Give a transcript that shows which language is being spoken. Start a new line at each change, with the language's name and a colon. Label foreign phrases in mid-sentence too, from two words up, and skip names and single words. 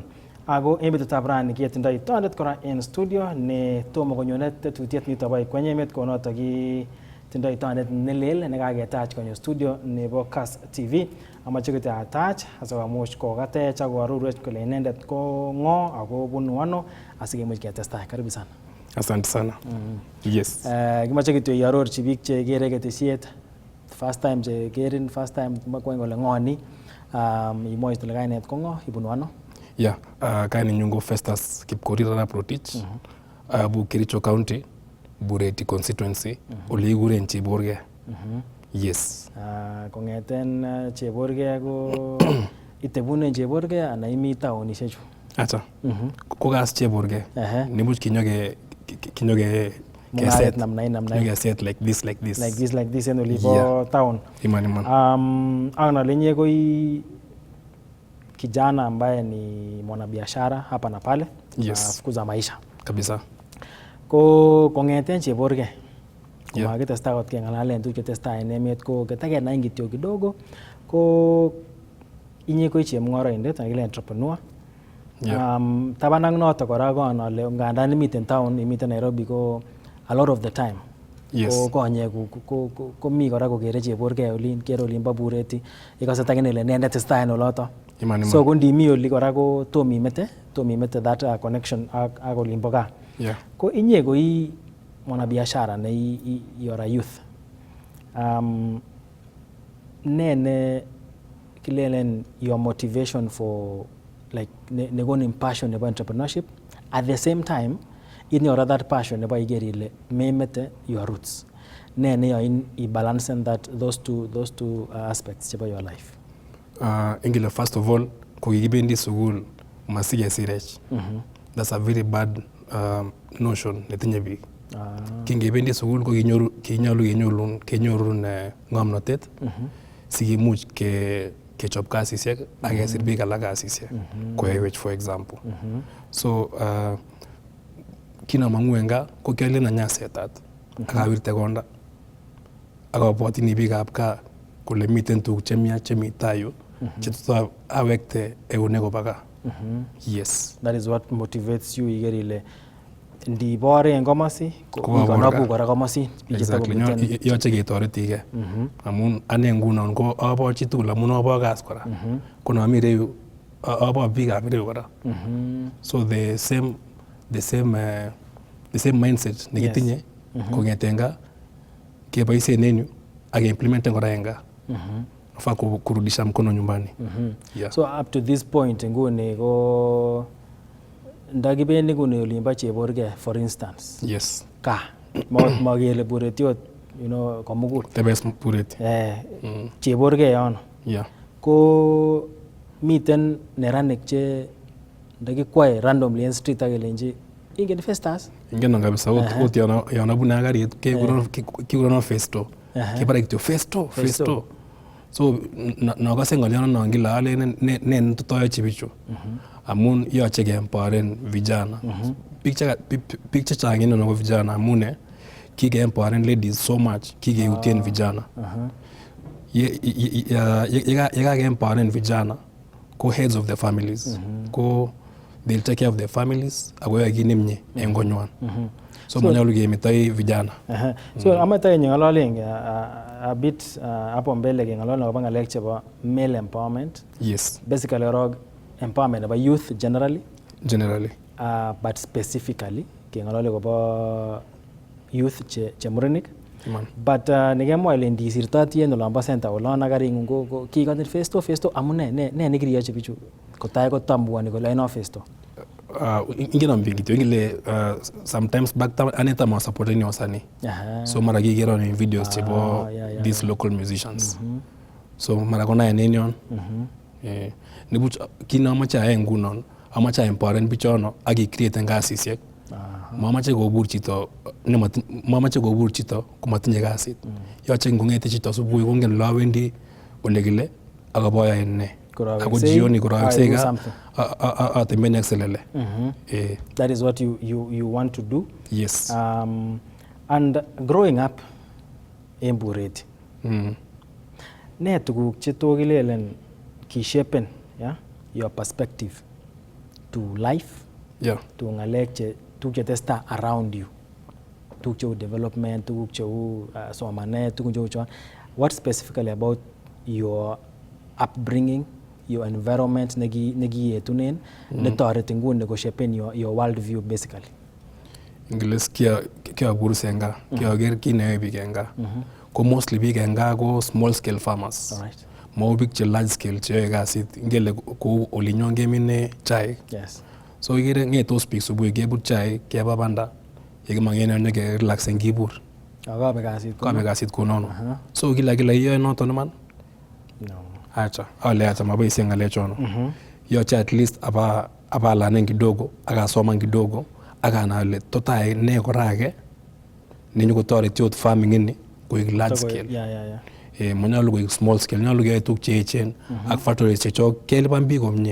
Kalenjin: Ako en betutab rani ketindoi tondet kora en studio ne tomo konyone tetutiet nito bo Ikweny Emet konoto tindoi tondet nelel nekaketach konyo studio nebo Kass TV. Amache kotach asikomuch kokatech ak koarorwech kole inendet ko ng'o ako bunu ano asikemuch ketestai.
Swahili: Karibu sana. Asante sana. Yes.
Kalenjin: Kimache kityo iarorchi biik chekere ketesiet
English: first time
Kalenjin: chekerin
English: first time
Kalenjin: makweny kole ng'o ni. Imwochi kole kainet ko ng'o, ibunu ano? Yeah, kainenyun ko Festus Kipkorir Arap Rotich. Abu Kericho County, Bureti constituency, ole kikuren Cheborge.
English: Yes.
Kalenjin: Kong'eten Cheborge ko itebunen Cheborge ana imi taonishek chu? Acha. Ko Kass Cheborge. Nibuch kinyoke Mung'aret namna
English: set like this. Like this
Kalenjin: en olipo
English: town.
Kalenjin: Iman.
Swahili: Ana lenye koi kijana ambaye ni mwanabiashara hapa na pale.
English: Yes.
Swahili: Fukuza maisha. Kabisa.
Kalenjin: Ko kong'eten Cheborge. Kuma kitestai kot keng'alalen tuguk chetestai en emet ko ketakenai kityo kidogo ko inye ko chemung'oroindet anan kile entrepreneur. Taban ak noto kora ko ale ngandan imiten town imiten Nairobi ko
English: a lot of the time. Yes.
Kalenjin: Ko konye ko mi kora kokere Cheborge olin kere olin bo Bureti ikose takine ile nendet testai en oloto. Iman. So ko ndimi oli kora ko tomimete
English: that connection
Kalenjin: ak olin bo gaa.
English: Yeah.
Kalenjin: Ko inye ko
Swahili: mwanabiashara na
English: you're a youth.
Kalenjin: Ne kilelen
English: your motivation for like negonin passion about entrepreneurship at the same time in your other passion about
Kalenjin: igerile memete
English: your roots.
Kalenjin: Ne yoin
English: balance that those two aspects about your life.
Kalenjin: Ingile first of all ko kikibendi sukul masige sirech.
English: That's a very bad notion
Kalenjin: netinye biik. Kingebendi sukul ko kinyalu kenyorun ng'omnotet sikimuch kechop kasisiek ak kesir biik alak kasisiek koyaiwech
English: for example.
Kalenjin: So kinamang'u en gaa ko kialen anyasetat ak awirte konda ak abwotini biikab gaa kole miten tuguk chemi tai yu chetot awekte eunek koba gaa.
English: Yes. That is what motivates you
Kalenjin: igerile ndibore en komosi ikonobu kora komosi.
English: Exactly.
Kalenjin: Yoche ketoretige. Amun ane ngunon ko abo chitugul amun abo Kass kora. Ko nami reyu abo biikab reyu kora.
English: So the same mindset
Kalenjin: nekitinye kong'eten gaa keboisien en yu ak implementen kora en gaa.
Swahili: Nafaa kurudisha mkono nyumbani.
English: Yeah.
Kalenjin: So up to this point nguni ko ndakibendi nguni olimbo Cheborge
English: for instance. Yes.
Kalenjin: Ka magele Bureti ot komugul. Tebes Bureti. Cheborge yono.
English: Yeah.
Kalenjin: Ko miten neranik che ndakikwae
English: randomly in street
Kalenjin: akelenji ingen Festus? Ingen kabisa ot yana buna garit kekurono Festo. Kibara kityo Festo. So nakase ng'olyono non kila alen ne ntotoyochi bichu. Amun yoche keempoweren vijana. Biik chechang en ko vijana amun kikeempoweren ladies
English: so much
Kalenjin: kikeutien vijana. Yekakeempoweren vijana ko
English: heads of the families.
Kalenjin: Ko
English: they'll take care of their families
Kalenjin: ako yoe kit nemie en konywan. So manyalu kemetoi vijana. So amatae ng'ololen
English: a bit
Swahili: hapo mbele
Kalenjin: keng'ololen akobo ng'alek chebo
English: male empowerment. Yes. Basically empowerment about youth generally. But specifically
Kalenjin: keng'olole akobo youth che murenik. But nekemwa ile ndisirtoti en olombo center olon ak karing'ung ko kikotin Festo amune ne nekiriyochi bichu kotai kotambuani kole aino Festo? Ingine biik kityo ingile
English: sometimes back time
Kalenjin: aneta ma supporting wasanii. So mara kikero ni videos chebo
English: these local musicians.
Kalenjin: So mara kona enenyon. Nibuch kinamache ae ngunon amache empoweren bichono ak create kasisiek. Mamache kobur chito komatinye kasit. Yoche ngong'ete chito subuhi kongen lawendi ole kile akaboya enne. ako jioni koraweksei gaa atembeni ak selele.
English: That is what you want to do. Yes. And growing up in Bureti,
Kalenjin: ne tuguk che tokilelen kishapen
English: your perspective to life, to
Kalenjin: ngalek che tuguk che testa
English: around you,
Kalenjin: tuguk cheu development, tuguk cheu somanet, tuguk cheu chon.
English: What specifically about your upbringing, your environment
Kalenjin: negiyetunen netoreti nguni koshapen
English: your world view basically?
Kalenjin: Ingles kiabur senga, kiager kineyoe biik en gaa. Ko mostly biik en gaa ko
English: small scale farmers. Alright.
Kalenjin: Mau biik che
English: large scale
Kalenjin: cheyoe kasit. Ingele kou olinyon kemine chaik.
English: Yes.
Kalenjin: So ikere ng'etos biik subui kebut chaik, keba banda, yekimong'en yon nyokirelaxen kibur. Kabe kasit konono. So kila iyoe noton iman? No. Acha maboisien ng'alechono. Yoche
English: at least
Kalenjin: abalanen kidogo, akasoman kidogo, akana ale totai ne korake nenyokotoreti ot farming ini koik
English: large scale.
Kalenjin: Manyolu koik
English: small scale,
Kalenjin: nyolu keyoe tuguk che echen ak factories chechok kelipan biik komie.